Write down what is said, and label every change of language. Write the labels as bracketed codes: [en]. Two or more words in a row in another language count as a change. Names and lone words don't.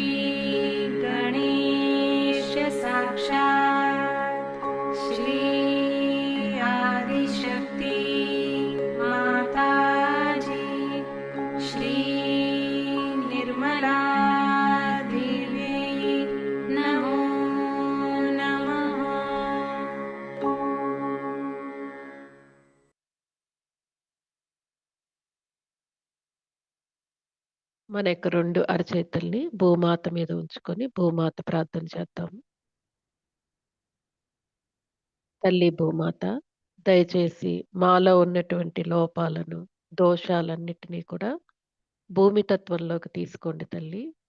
[sa] गणेश साक्षात् श्री आदिशक्ति माताजी श्री निर्मला देवी नमो नमः। [te] మన యొక్క 2 అరచేతుల్ని భూమాత మీద ఉంచుకొని భూమాత ప్రార్థన చేద్దాము. తల్లి భూమాత, దయచేసి మాలో ఉన్నటువంటి లోపాలను, దోషాలన్నిటినీ కూడా భూమి తత్వంలోకి తీసుకోండి తల్లి.